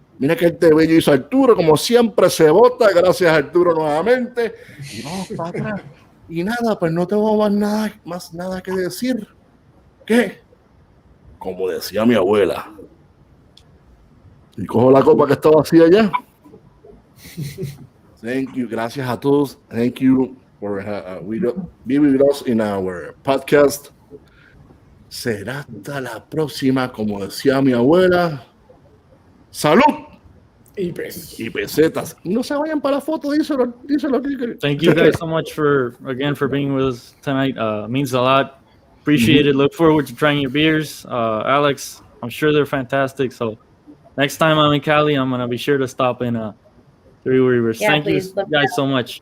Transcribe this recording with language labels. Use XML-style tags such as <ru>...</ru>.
<es>Mira que este bello hizo Arturo, como siempre se vota, gracias Arturo nuevamente, y vamos para atrás. Y nada, pues no tengo más nada que decir. ¿Qué? Como decía mi abuela. Y cojo la copa que está vacía allá.</es> <en>Thank you.</en> <es>Gracias a todos.</es> <en>Thank you for being with us in our podcast.</en> <es>Será hasta la próxima, como decía mi abuela. ¡Salud! Y pesetas. Y no se vayan para la foto, díselo.</es> <en>Thank you guys so much for being with us tonight. Means a lot. Appreciate it. Look forward to trying your beers. Alex, I'm sure they're fantastic. So next time I'm in Cali, I'm going to be sure to stop in Three Rivers. Yeah, Thank you guys so much.</en>